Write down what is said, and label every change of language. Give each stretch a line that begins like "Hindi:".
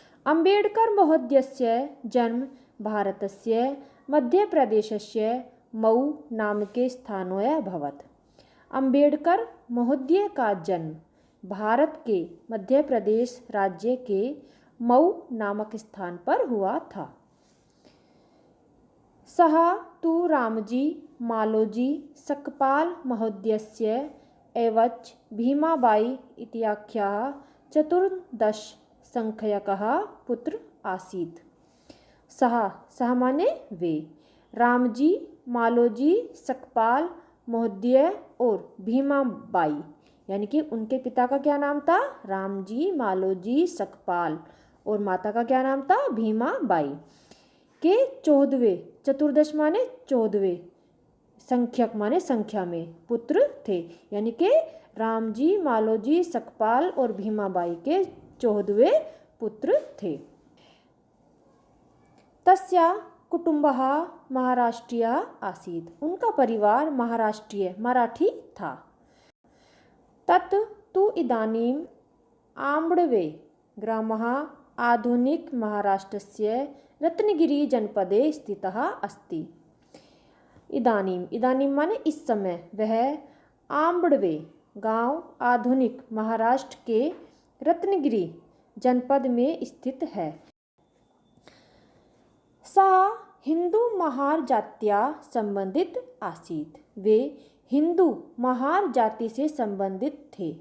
Sanskrit: अंबेडकर महोदयस्य जन्म भारतस्य मध्य प्रदेशस्य मऊ नामके स्थानोय अभवत्।
Hindi: अंबेडकर महोदय का जन्म भारत के मध्य प्रदेश राज्य के मऊ नामक स्थान पर हुआ था।
Sanskrit: सः तु रामजी मालोजी सकपाल महोदयस्य एवच भीमाबाई इत्याख्याः चतुर्दश संख्यकः पुत्र आसीत्।
Hindi: सः माने वे, रामजी मालोजी सकपाल महोदय और भीमाबाई, यानी कि उनके पिता का क्या नाम था? रामजी मालोजी सकपाल, और माता का क्या नाम था? भीमाबाई के 14वें, चतुर्दश माने 14वें, संख्यक माने संख्या में पुत्र थे, यानी कि रामजी मालोजी सकपाल और भीमाबाई के 14वें पुत्र थे।
Sanskrit: तस्य कुटुंबः महाराष्ट्रीय आसीत्,
Hindi: उनका परिवार महाराष्ट्रीय मराठी था।
Sanskrit: तत् तु इदानीम् आम्बडवे ग्रामः आधुनिक महाराष्ट्रस्य रत्नगिरी जनपदे स्थितः अस्ति।
Hindi: इदानीं माने इस समय, वह आम्बडवे गांव आधुनिक महाराष्ट्र के रत्नगिरी जनपद में स्थित है।
Sanskrit: सः हिंदू महार जात्या संबंधित आसीत्,
Hindi: वे हिंदू महार जाति से संबंधित थे।